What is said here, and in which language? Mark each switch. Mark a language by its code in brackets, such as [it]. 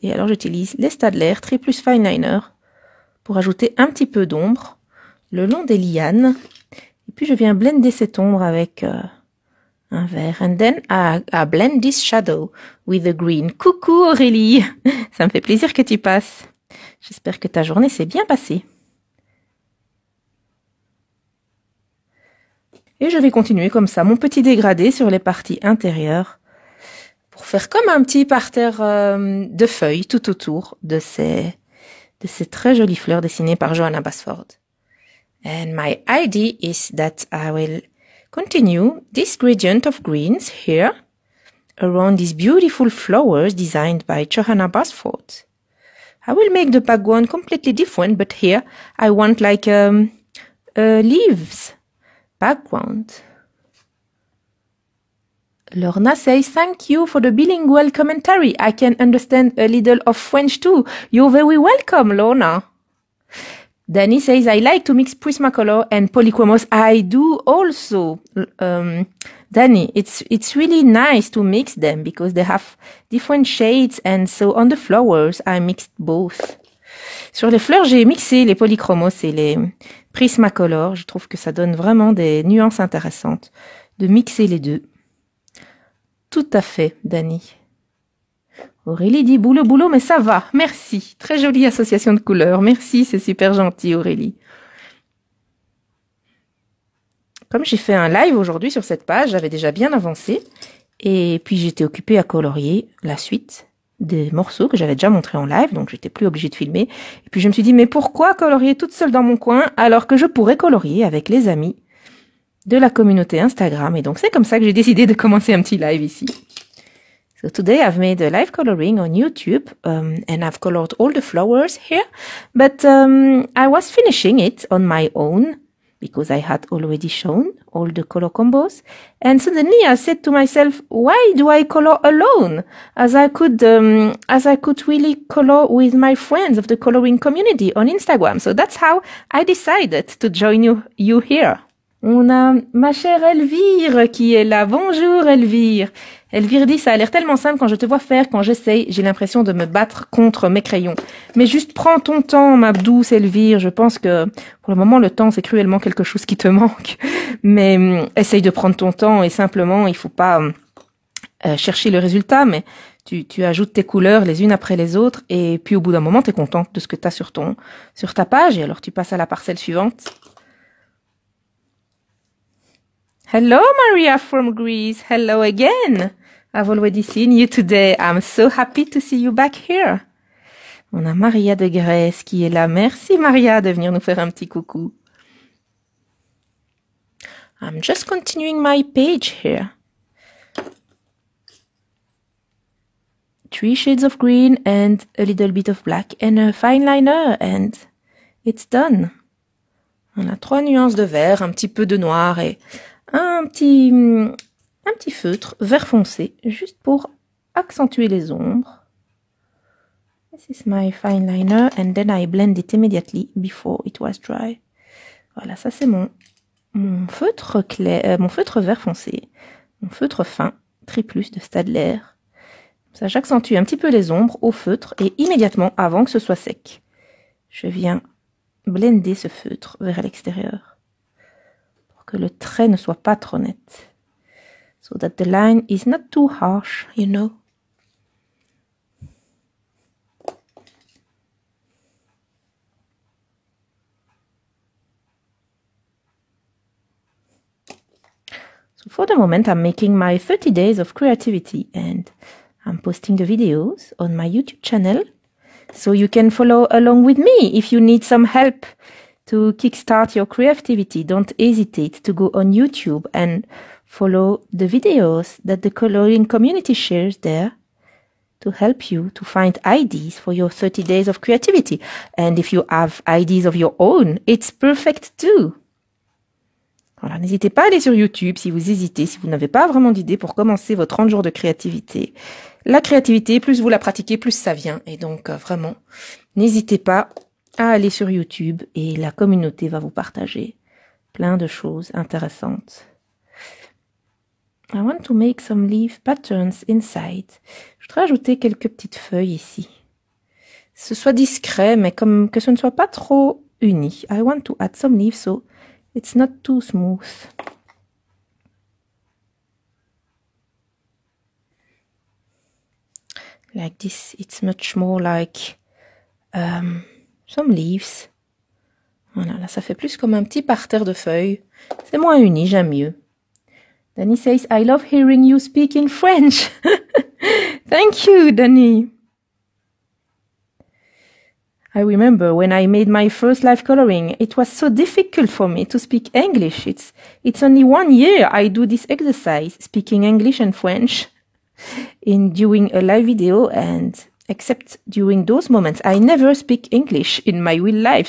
[fr] Et alors j'utilise les Staedtler 3+ fine liner pour ajouter un petit peu d'ombre le long des lianes. Et puis je viens blender cette ombre avec un vert. [en] And then I blend this shadow with the green. [fr] Coucou Aurélie, ça me fait plaisir que tu passes. J'espère que ta journée s'est bien passée. Et je vais continuer comme ça, mon petit dégradé sur les parties intérieures, pour faire comme un petit parterre de feuilles tout autour de ces très jolies fleurs dessinées par Johanna Basford. [en] And my idea is that I will continue this gradient of greens here around these beautiful flowers designed by Johanna Basford. I will make the background completely different, but here I want like a leaves background. Lorna says, thank you for the bilingual commentary. I can understand a little of French too. You're very welcome, Lorna. Danny says, I like to mix Prismacolor and polychromos. I do also. Danny, it's really nice to mix them because they have different shades, and so on the flowers I mixed both. [fr] Sur les fleurs, j'ai mixé les polychromos et les Prismacolor. Je trouve que ça donne vraiment des nuances intéressantes de mixer les deux. Tout à fait, Danny. Aurélie dit boulot, boulot, mais ça va. Merci. Très jolie association de couleurs. Merci, c'est super gentil, Aurélie. Comme j'ai fait un live aujourd'hui sur cette page, j'avais déjà bien avancé. Et puis j'étais occupée à colorier la suite des morceaux que j'avais déjà montrés en live, donc j'étais plus obligée de filmer. Et puis je me suis dit, mais pourquoi colorier toute seule dans mon coin alors que je pourrais colorier avec les amis de la communauté Instagram? Et donc c'est comme ça que j'ai décidé de commencer un petit live ici. [en] So today I've made a live coloring on YouTube, and I've colored all the flowers here, but I was finishing it on my own because I had already shown all the color combos. And suddenly I said to myself, why do I color alone? As I could really color with my friends of the coloring community on Instagram. So that's how I decided to join you here. [fr] On a ma chère Elvire qui est là. Bonjour Elvire. Elvire dit, ça a l'air tellement simple quand je te vois faire, quand j'essaye, j'ai l'impression de me battre contre mes crayons. Mais juste prends ton temps, ma douce Elvire. Je pense que pour le moment, le temps, c'est cruellement quelque chose qui te manque. Mais essaye de prendre ton temps et simplement, il faut pas chercher le résultat, mais tu ajoutes tes couleurs les unes après les autres et puis au bout d'un moment, tu es contente de ce que tu as sur ta page et alors tu passes à la parcelle suivante. [en] Hello, Maria from Greece. Hello again. I've already seen you today. I'm so happy to see you back here. [fr] On a Maria de Grèce qui est là. Merci, Maria, de venir nous faire un petit coucou. [en] I'm just continuing my page here. 3 shades of green and a little bit of black and a fine liner and it's done. [fr] On a 3 nuances de vert, un petit peu de noir et un petit feutre vert foncé, juste pour accentuer les ombres. [en] This is my fine liner and then I blend it immediately before it was dry. [fr] Voilà, ça c'est mon feutre clair, mon feutre vert foncé, mon feutre fin, Triplus de Staedtler. Ça, j'accentue un petit peu les ombres au feutre et immédiatement, avant que ce soit sec, je viens blender ce feutre vers l'extérieur. Que le trait ne soit pas trop net. [en] So that the line is not too harsh, you know. So for the moment, I'm making my 30 days of creativity and I'm posting the videos on my YouTube channel. So you can follow along with me if you need some help to kickstart your creativity. Don't hesitate to go on YouTube and follow the videos that the coloring community shares there to help you to find ideas for your 30 days of creativity. And if you have ideas of your own, it's perfect too. [fr] Voilà, n'hésitez pas à aller sur YouTube si vous hésitez, si vous n'avez pas vraiment d'idée pour commencer vos 30 jours de créativité. La créativité, plus vous la pratiquez, plus ça vient. Et donc, vraiment, n'hésitez pas à aller sur YouTube et la communauté va vous partager plein de choses intéressantes. [en] I want to make some leaf patterns inside. [fr] Je voudrais ajouter quelques petites feuilles ici. Ce soit discret, mais comme que ce ne soit pas trop uni. [en] I want to add some leaves so it's not too smooth. Like this, it's much more like some leaves. [fr] Voilà, là ça fait plus comme un petit parterre de feuilles. C'est moins uni, j'aime mieux. [en] Danny says, I love hearing you speak in French. Thank you, Danny. I remember when I made my first live coloring, it was so difficult for me to speak English. It's only 1 year I do this exercise, speaking English and French during a live video, and except during those moments, I never speak English in my real life.